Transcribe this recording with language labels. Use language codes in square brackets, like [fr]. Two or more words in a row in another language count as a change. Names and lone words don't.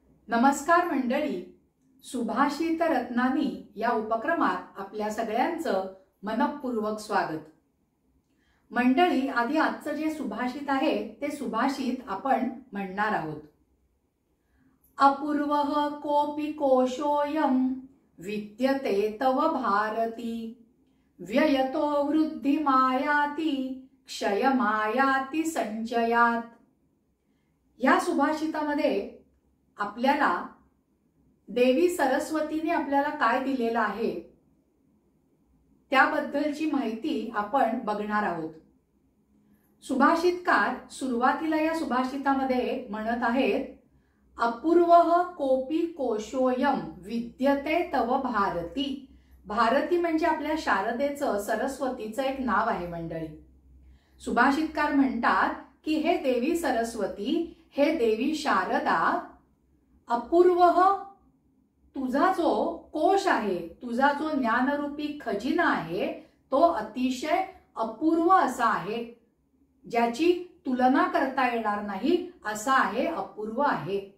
[mr] नमस्कार मंडळी, सुभाषित रत्नानी या उपक्रमात आपल्या सगळ्यांचं मनपूर्वक स्वागत। मंडळी, आधी आजचं जे सुभाषित आहे ते सुभाषित आपण म्हणणार आहोत। [sa] अपूर्वः कोपि कोशोऽयं विद्यते तव भारती, व्ययतो वृद्धिमायाति क्षयमायाति संचयात। [mr] या सुभाषितामध्ये आपल्याला देवी सरस्वतीने आपल्याला काय दिलेलं आहे त्याबद्दलची माहिती आपण बघणार आहोत। सुभाषितकार सुरुवातीला या सुभाषितामध्ये म्हणत आहेत, [sa] अपूर्वः कोपि कोशोऽयं विद्यते तव भारती। [mr] भारती म्हणजे आपल्या शारदेचं, सरस्वतीचं एक नाव आहे मंडळी। सुभाषितकार म्हणतात की हे देवी सरस्वती, हे देवी शारदा, अपूर्वः तुझा जो कोश आहे, तुझा जो ज्ञानरूपी खजिना आहे तो अतिशय अपूर्व असा आहे, ज्याची तुलना करता येणार नाही असा आहे, अपूर्व आहे।